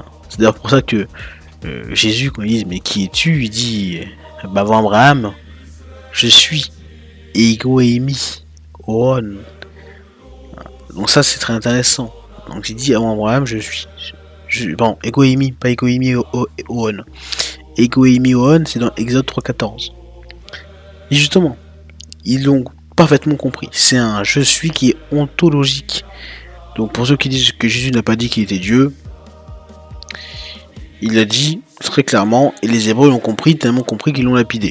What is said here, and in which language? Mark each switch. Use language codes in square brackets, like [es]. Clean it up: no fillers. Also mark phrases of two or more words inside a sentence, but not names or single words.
[fr] C'est d'ailleurs pour ça que Jésus, quand il dit mais qui es-tu, il dit avant Abraham, je suis [el] ἐγώ εἰμι ὤν. [fr] Donc ça c'est très intéressant. Donc il dit avant Abraham je suis. Bon, [el] ἐγώ εἰμι, [fr] pas [el] ἐγώ εἰμι ὤν. Ἐγώ εἰμι ὤν, [fr] c'est dans Exode 3.14. Et justement, ils l'ont parfaitement compris. C'est un je suis qui est ontologique. Donc pour ceux qui disent que Jésus n'a pas dit qu'il était Dieu, il l'a dit très clairement et les Hébreux l'ont compris, tellement compris qu'ils l'ont lapidé.